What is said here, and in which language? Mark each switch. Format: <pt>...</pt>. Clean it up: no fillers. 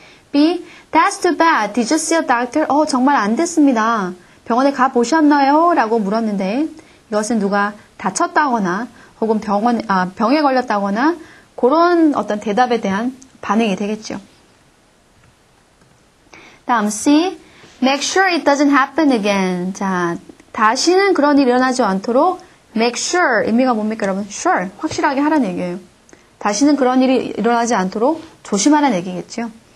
<en>B. That's too bad. Did you see a doctor?</en> <ko>정말 안 됐습니다. 병원에 가보셨나요? 라고 물었는데 이것은 누가 다쳤다거나 혹은 병에 걸렸다거나 그런 어떤 대답에 대한 반응이 되겠죠. 다음 C.</ko> <en>Make sure it doesn't happen again.</en> <ko>자, 다시는 그런 일이 일어나지 않도록 make sure 의미가 뭡니까 여러분? sure 확실하게 하라는 얘기예요. 다시는 그런 일이 일어나지 않도록 조심하라는 얘기겠죠.</ko>